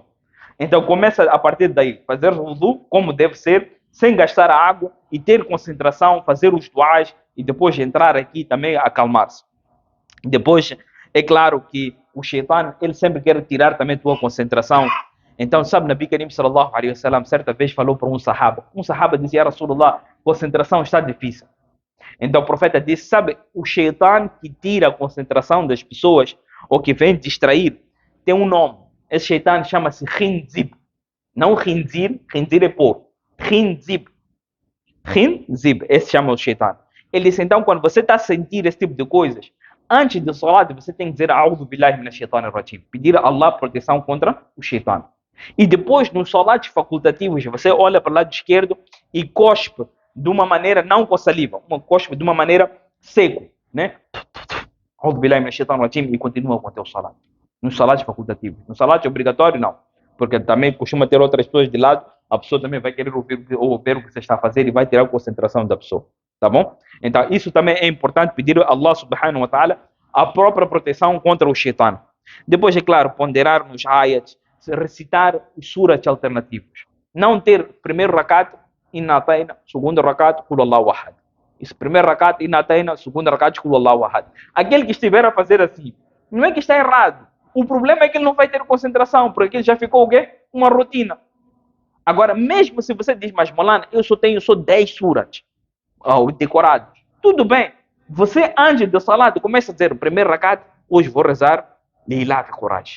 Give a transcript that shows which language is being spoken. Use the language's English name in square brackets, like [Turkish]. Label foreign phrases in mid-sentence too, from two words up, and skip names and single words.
[Portuguese] Então começa a partir daí, fazer wudu como deve ser, sem gastar água e ter concentração, fazer os duás e depois entrar aqui também acalmar-se. Depois, é claro que o shaitan, ele sempre quer tirar também a tua concentração. Então, sabe, [Arabic] نبي كريم صلى الله عليه وسلم [Portuguese] certa vez falou para um sahaba dizia, Rasulullah, concentração está difícil. Então o profeta disse, sabe, o shaitan que tira a concentração das pessoas ou que vem distrair, tem um nome. Esse shaitan chama-se Khinzib. Não Khinzir, Khinzir é porco. Khinzib. Khinzib, esse chama o shaitan. Ele disse, então, quando você está a sentir esse tipo de coisas, antes do salat, você tem que dizer [Arabic] أعوذ بالله من الشيطان الرجيم. [Portuguese] Pedir a Allah proteção contra o shaitan. E depois, nos salats facultativos, você olha para o lado esquerdo e cospe de uma maneira, não com saliva, cospe de uma maneira seco, né? [Arabic] أعوذ بالله من الشيطان الرجيم [Portuguese] e continua com o teu salat. Nos salats facultativos. No salat obrigatório, não. Porque também costuma ter outras pessoas de lado, a pessoa também vai querer ouvir o que você está a fazer e vai tirar a concentração da pessoa. Tá bom? Então, isso também é importante pedir a [Arabic] الله سبحانه وتعالى [Portuguese] a própria proteção contra o shaitan. Depois, é claro, ponderar nos ayats, recitar os suras alternativos. Não ter primeiro rakat, inataina, segundo rakat, [Arabic] قل الله أحد. [Portuguese] Isso, primeiro rakat, inataina, segundo rakat, [Arabic] قل الله أحد. [Portuguese] Aquele que estiver a fazer assim, não é que está errado. O problema é que ele não vai ter concentração, porque ele já ficou o quê? Uma rotina. Agora, mesmo se você diz, mas Molana, eu só tenho 10 suras decorados. Tudo bem. Você, antes do salat, começa a dizer, o primeiro rakat, hoje vou rezar Leilá de coragem.